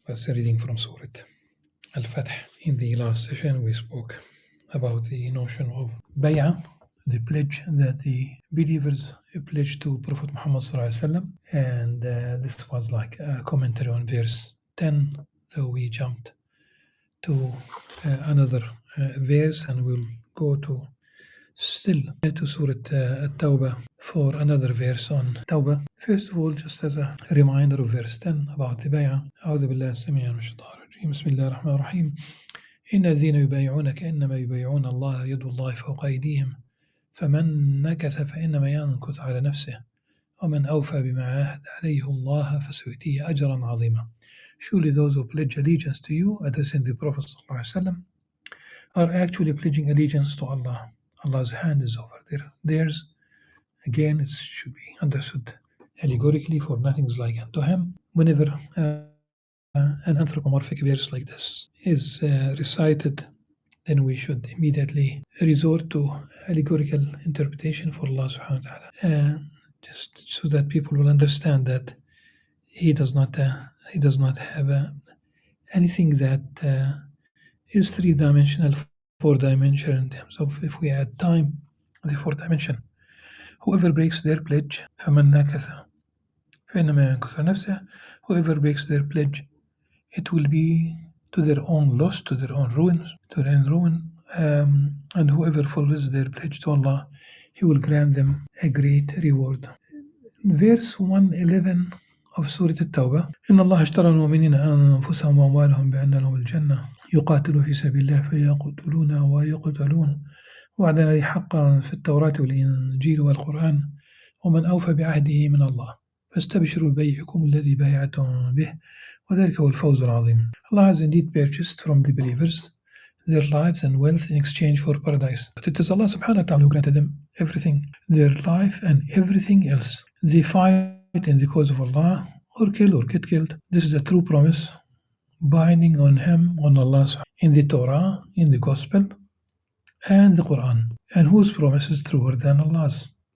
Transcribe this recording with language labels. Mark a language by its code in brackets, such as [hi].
[en] We're still reading from Surah Al-Fath. In the last session, we spoke about the notion of bay'ah, the pledge that the believers pledge to Prophet Muhammad sallallahu alaihi wasallam, and this was like a commentary on verse 10. So we jumped to another verse, and we'll go to still to Surah At-Tawbah for another verse on Tawbah. First of all, just as a reminder of verse 10 about the bay'ah. [ar] أعوذ بالله السميع من الشيطان الرجيم. بسم الله الرحمن الرحيم. إن الذين يبايعونك إنما يبايعون الله يد الله فوق أيديهم فمن نكث فإنما ينكث على نفسه ومن أوفى بما عاهد عليه الله فسيؤتيه أجرا عظيما. [en] Surely those who pledge allegiance to you, addressing the Prophet ﷺ, are actually pledging allegiance to Allah. Allah's hand is over there. Theirs, again, it should be understood allegorically, for nothing is like unto him. Whenever an anthropomorphic verse like this is recited, then we should immediately resort to allegorical interpretation for Allah subhanahu wa ta'ala, just so that people will understand that He does not have anything that is three-dimensional, four-dimensional in terms of if we add time, the fourth dimension. Whoever breaks their pledge, [ar] فَمَنْ نَكَثَ فَإِنَّمَا يَنكُثُ نَفْسَهُ. [en] Whoever breaks their pledge, it will be to their own loss, to their own ruin, and whoever fulfills their pledge to Allah, He will grant them a great reward. Verse 111 of Surah At-Tawbah. [ar] إن الله اشترى المؤمنين أنفسهم وأموالهم بأن لهم الجنة يقاتلون في سبيل الله فيقتلون ويقتلون وعدا عليه حقا في التوراة والإنجيل والقرآن ومن أوفى بعهده من الله فاستبشروا ببيعكم الذي بايعتم به وذلك هو الفوز العظيم. [en] Allah has indeed purchased from the believers their lives and wealth in exchange for paradise. But it is Allah subhanahu wa ta'ala who granted them everything, their life and everything else. They fight in the cause of Allah, or kill or get killed. This is a true promise binding on him, on Allah, in the Torah, in the Gospel, and the Qur'an, and whose promise is truer than Allah's.